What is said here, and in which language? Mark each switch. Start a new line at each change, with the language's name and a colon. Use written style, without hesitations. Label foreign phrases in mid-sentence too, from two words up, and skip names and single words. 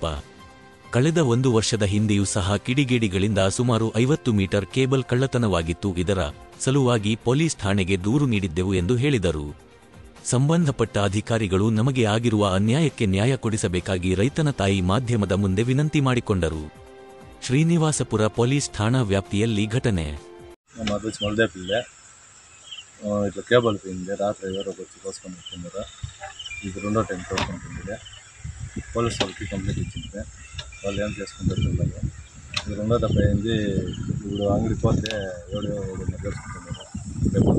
Kannada: ಕಳೆದ 1 ವರ್ಷದ ಹಿಂದೆಯೂ ಸಹ ಕಿಡಿಗೇಡಿಗಳಿಂದ ಸುಮಾರು 50 ಮೀಟರ್ ಕೇಬಲ್ ಕಳ್ಳತನವಾಗಿತ್ತು. ಇದರ ಸಲುವಾಗಿ ಪೊಲೀಸ್ ಠಾಣೆಗೆ ದೂರು ನೀಡಿದ್ದೆವು ಎಂದು ಹೇಳಿದರು. ಸಂಬಂಧಪಟ್ಟ ಅಧಿಕಾರಿಗಳು ನಮಗೆ ಆಗಿರುವ ಅನ್ಯಾಯಕ್ಕೆ ನ್ಯಾಯ ಕೊಡಿಸಬೇಕಾಗಿ ರೈತನ ತಾಯಿ ಮಾಧ್ಯಮದ ಮುಂದೆ ವಿನಂತಿ ಮಾಡಿಕೊಂಡರು. ಶ್ರೀನಿವಾಸಪುರ ಪೊಲೀಸ್ ಠಾಣಾ ವ್ಯಾಪ್ತಿಯಲ್ಲಿ ಘಟನೆ.
Telugu: ఇట్లా కేబుల్ పోయింది రాత్రి ఎవరో వచ్చి కోసుకొని వచ్చిందరు. ఇది రెండో టైం కోసుకుంటుంది. పోలీస్ వాళ్ళకి కంప్లైంట్ ఇచ్చింది. వాళ్ళు ఏం చేసుకుంటారు పిల్లలు. ఇది రెండో దెబ్బ అయింది. ఇప్పుడు అంగడికి పోతే ఎవరు చేసుకుంటున్నారు కేబుల్.